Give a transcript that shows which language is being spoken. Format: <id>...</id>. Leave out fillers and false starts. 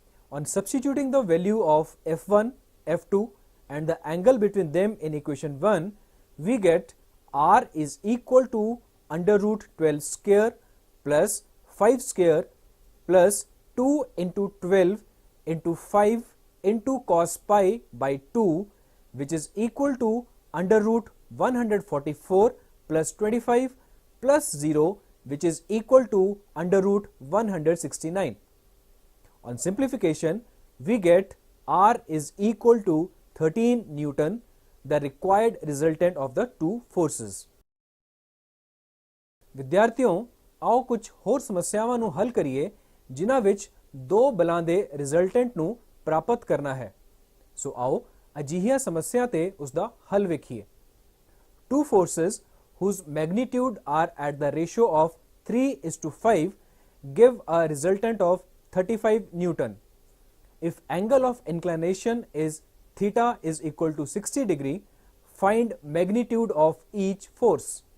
<en>On substituting the value of f1, f2 and the angle between them in equation 1, we get r is equal to under root 12 square plus 5 square plus 2 into 12 into 5 into cos pi by 2, which is equal to under root 144 plus 25 plus 0, which is equal to under root 169. On simplification, we get r is equal to 13 Newton, the required resultant of the two forces.</en> <pa>ਵਿਦਿਆਰਥੀਓ, ਆਓ ਕੁਝ ਹੋਰ ਸਮੱਸਿਆਵਾਂ ਨੂੰ ਹੱਲ ਕਰੀਏ ਜਿਨ੍ਹਾਂ ਵਿੱਚ ਦੋ ਬਲਾਂ ਦੇ ਰਿਜ਼ਲਟੈਂਟ ਨੂੰ ਪ੍ਰਾਪਤ ਕਰਨਾ ਹੈ। ਸੋ ਆਓ ਅਜਿਹੀਆਂ ਸਮੱਸਿਆ ਤੇ ਉਸ ਦਾ ਹੱਲ ਵੇਖੀਏ।</pa> <en>Two forces whose magnitude are at the ratio of 3:5 give a resultant of 35 Newton. If angle of inclination is theta is equal to 60 degree, find magnitude of each force.</en>